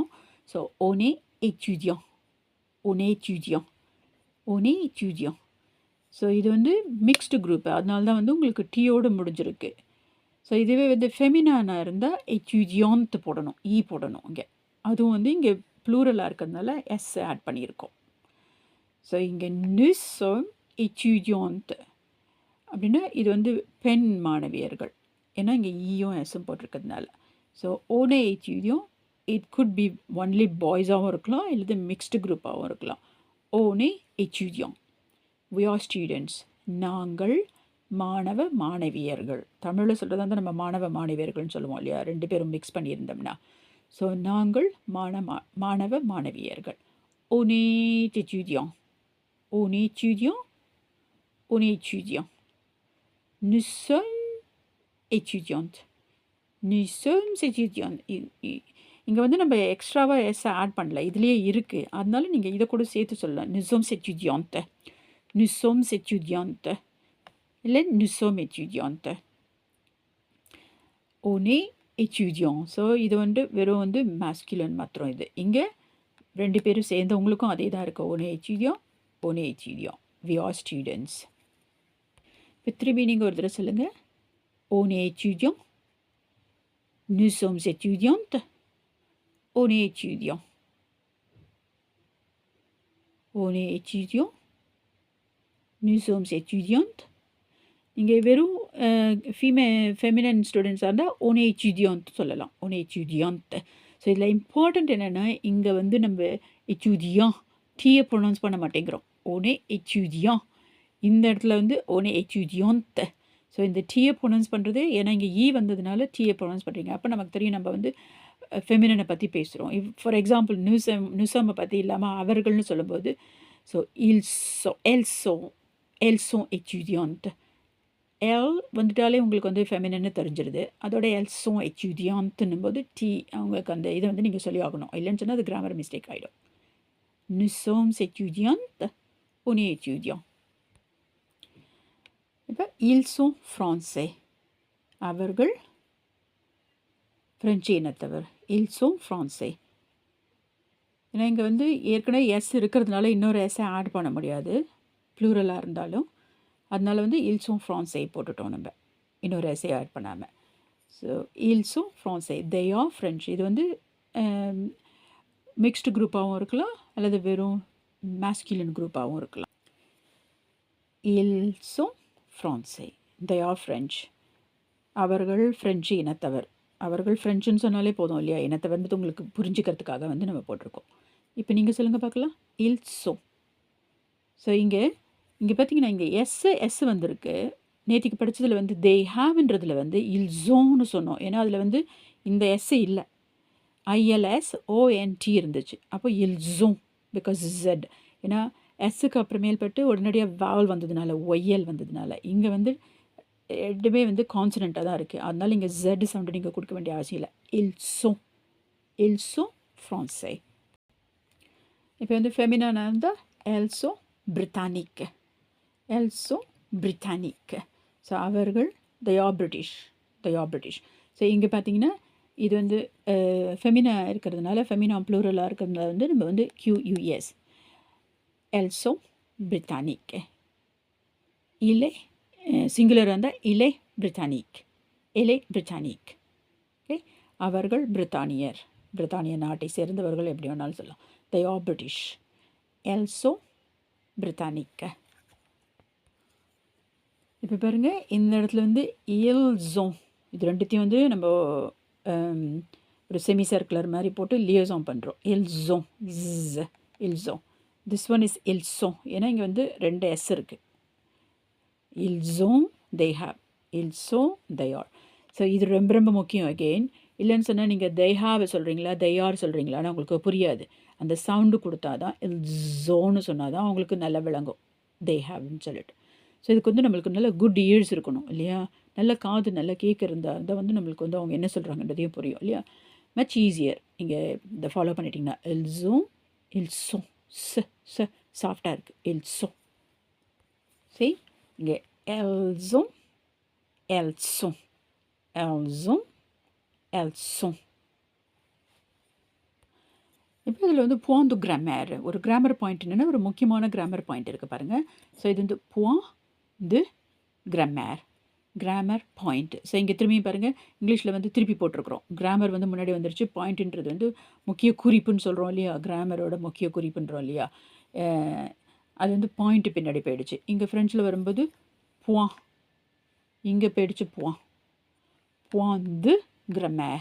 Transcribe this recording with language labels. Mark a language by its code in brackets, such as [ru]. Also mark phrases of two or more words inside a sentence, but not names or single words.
[fr] ஸோ on est étudiant, on est étudiant, on est étudiant. [ta] ஸோ இது வந்து [en] mixed group, [ta] அதனால தான் வந்து உங்களுக்கு டீயோடு முடிஞ்சிருக்கு. ஸோ இதுவே வந்து ஃபெமினானாக இருந்தால் étudiant போடணும், ஈ போடணும் இங்கே. அதுவும் வந்து இங்கே ப்ளூரலாக இருக்கிறதுனால [en] S add [ta] பண்ணியிருக்கோம். ஸோ இங்கே [fr] nous sommes étudiantes [ta] அப்படின்னா இது வந்து பெண் மாணவியர்கள், ஏன்னா இங்கே ஈயும் எஸ்ஸும் போட்டிருக்கிறதுனால. [fr] ஸோ on est étudiant, [en] it could be only [ta] பாய்ஸாகவும் இருக்கலாம், இல்லை [en] mixed group [ta] இருக்கலாம். [fr] on est étudiant, [en] we are students, [ta] நாங்கள் மாணவ மாணவியர்கள். தமிழில் சொல்கிறதா இருந்தால் நம்ம மாணவ மாணவியர்கள்னு சொல்லுவோம் இல்லையா, ரெண்டு பேரும் மிக்ஸ் பண்ணியிருந்தோம்னா. ஸோ நாங்கள் மாணவ மாணவியர்கள். [fr] on est étudiant, on est étudiant, on est étudiant. Nous sommes étudiantes, nous sommes étudiantes. [ta] இங்கே வந்து நம்ம எக்ஸ்ட்ராவாக [en] S add [ta] பண்ணல, இதுலேயே இருக்குது, அதனால நீங்கள் இதை கூட சேர்த்து சொல்லலாம். [fr] nous sommes étudiantes, nous sommes étudiantes, இல்லை nous sommes étudiantes. on est étudiant. [ta] ஸோ இது வந்து வெறும் வந்து மேஸ்குலன் மாத்திரம். இது இங்கே ரெண்டு பேரும் சேர்ந்தவங்களுக்கும் அதே தான் இருக்குது. [fr] on est étudiant, on est étudiant, [en] we are students. [ta] இப்போ திரும்பி நீங்கள் ஒரு தடவை சொல்லுங்கள். [fr] On est étudiant. Nous sommes étudiantes. On est étudiant. On est étudiant. Nous sommes étudiantes. [ta] இங்கே வெறும் [en] feminine students [ta] இருந்தால் [fr] on est étudiante [ta] சொல்லலாம். [fr] on est étudiante. [ta] ஸோ இதில் இம்பார்ட்டண்ட் என்னென்னா இங்கே வந்து நம்ம எச்சுதியான் டீயை ப்ரொனவுன்ஸ் பண்ண மாட்டேங்கிறோம். [fr] on est étudiant. [ta] இந்த இடத்துல வந்து [fr] on est étudiante. [ta] ஸோ இந்த டீயை ப்ரொனவுன்ஸ் பண்ணுறது ஏன்னா இங்கே வந்ததுனால டீயை ப்ரொனவுன்ஸ் பண்ணுறீங்க. அப்போ நமக்கு தெரியும் நம்ம வந்து ஃபெமினனை பற்றி பேசுகிறோம். [en] for example [ta] நியூசம்மை பற்றி இல்லாமல் அவர்கள்னு சொல்லும்போது ஸோ [fr] elles sont étudiantes. [ta] எல் வந்துட்டாலே உங்களுக்கு வந்து ஃபெமினன்னு தெரிஞ்சிருது. அதோட [fr] elles sont étudiantes [ta] போது அவங்களுக்கு அந்த இதை வந்து நீங்கள் சொல்லி ஆகணும். இல்லைன்னு சொன்னால் அது [en] grammar mistake [ta] ஆகிடும். [fr] Nous sommes étudiantes. On est étudiant. இப்போ ils sont français. [ta] அவர்கள் ஃப்ரெஞ்சு இனத்தவர். [fr] ils sont français. [ta] ஏன்னா இங்கே வந்து ஏற்கனவே எஸ் இருக்கிறதுனால இன்னொரு எஸ்ஸை ஆட் பண்ண முடியாது ப்ளூரலாக இருந்தாலும். அதனால் வந்து [fr] ils sont français [ta] போட்டுட்டோம் நம்ம, இன்னொரு எஸ்ஸை ஆட் பண்ணாமல். [fr] ஸோ ils sont français. [en] they are French. [ta] இது வந்து [en] mixed group [ta] இருக்கலாம் அல்லது வெறும் [en] masculine group [ta] இருக்கலாம். [fr] ils sont français. [en] they are French. [ta] அவர்கள் ஃப்ரெஞ்சு இனத்தவர். அவர்கள் ஃப்ரெஞ்சுன்னு சொன்னாலே போதும் இல்லையா? இனத்தை வந்து உங்களுக்கு புரிஞ்சுக்கிறதுக்காக வந்து நம்ம போட்டிருக்கோம். இப்போ நீங்கள் சொல்லுங்கள் பார்க்கலாம். [fr] ils sont. [ta] ஸோ இங்கே பார்த்தீங்கன்னா இங்கே எஸ் வந்திருக்கு. நேற்றுக்கு படித்ததில் வந்து [en] they have [ta] வந்து இல்ஸோன்னு சொன்னோம். ஏன்னா அதில் வந்து இந்த எஸ் இல்லை, ILSONT இருந்துச்சு. அப்போ இல்ஸோன் பிகாஸ் Z. ஏன்னா எஸ்ஸுக்கு அப்புறமேல்பட்டு உடனடியாக வாவல் வந்ததுனால ஒய்எல் வந்ததுனால இங்கே வந்து ரெண்டுமே வந்து கான்சனண்ட்டாக தான் இருக்குது. அதனால் இங்கே [en] Z sound [ta] நீங்கள் கொடுக்க வேண்டிய அவசியம் இல்லை. [fr] ils sont français. [ta] இப்போ வந்து ஃபெமினானாக இருந்தால் [fr] elles sont britanniques. [en] so அவர்கள் they are British. [ta] ஸோ இங்கே பார்த்தீங்கன்னா இது வந்து ஃபெமினா இருக்கிறதுனால, [en] feminine plural [ta] இருக்கிறதுனால வந்து நம்ம வந்து QUS. [fr] elles sont britanniques. [ta] இலே சிங்குலர் இருந்தால் [fr] elle est britannique. [en] ஓகே. [ta] அவர்கள் பிரித்தானிய நாட்டை சேர்ந்தவர்கள் எப்படி வேணாலும் சொல்லலாம். [en] they are British. [fr] elles sont britanniques. [ta] இப்போ பாருங்கள் இந்த இடத்துல வந்து இல்ஸோன், இது ரெண்டுத்தையும் வந்து நம்ம ஒரு [en] semi circular [ta] மாதிரி போட்டு லியசோன் பண்ணுறோம். [en] இல்ஸோன். this one is இல்ஸோன். [ta] ஏன்னா இங்கே வந்து 2 S இருக்குது. இல்ஸோன் they have. [fr] ils sont [en] they are. [ta] ஸோ இது ரொம்ப ரொம்ப முக்கியம். அகெயின் இல்லைன்னு சொன்னால் நீங்கள் [en] they have [ta] சொல்கிறீங்களா [en] they are [ta] சொல்கிறீங்களா ஆனால் உங்களுக்கு புரியாது. அந்த சவுண்டு கொடுத்தா தான் இல்ஸோன்னு சொன்னால் தான் அவங்களுக்கு நல்லா விளங்கும் [en] they have [ta] ன்னு சொல்லிட்டு. ஸோ இதுக்கு வந்து நம்மளுக்கு நல்ல [en] good ears [ta] இருக்கணும் இல்லையா? நல்ல காது நல்லா கேட்க இருந்தால் தான் வந்து நம்மளுக்கு வந்து அவங்க என்ன சொல்கிறாங்கன்றதையும் புரியும் இல்லையா? [en] much easier. [ta] இங்கே இதை ஃபாலோ பண்ணிட்டிங்கன்னா இல்ஸோ சாஃப்டாக இருக்குது. இல்ஸோ. சரி, இங்கே எல்ஸோ. இப்போ இதில் வந்து [fr] point de grammaire, [ta] ஒரு [en] grammar point [ta] என்னென்னா ஒரு முக்கியமான [en] grammar point [ta] இருக்குது பாருங்கள். ஸோ இது வந்து [fr] point de grammaire, [en] grammar point. [ta] ஸோ இங்கே திரும்பி பாருங்கள், இங்கிலீஷில் வந்து திருப்பி போட்டிருக்கிறோம். கிராமர் வந்து முன்னாடி வந்துருச்சு, பாயிண்ட்டுன்றது வந்து முக்கிய குறிப்புன்னு சொல்கிறோம் இல்லையா? கிராமரோட முக்கிய குறிப்புன்றோம் இல்லையா? அது வந்து பாயிண்ட்டு பின்னாடி போயிடுச்சு. இங்கே ஃப்ரெஞ்சில் வரும்போது point, இங்கே போயிடுச்சு [fr] point de grammaire.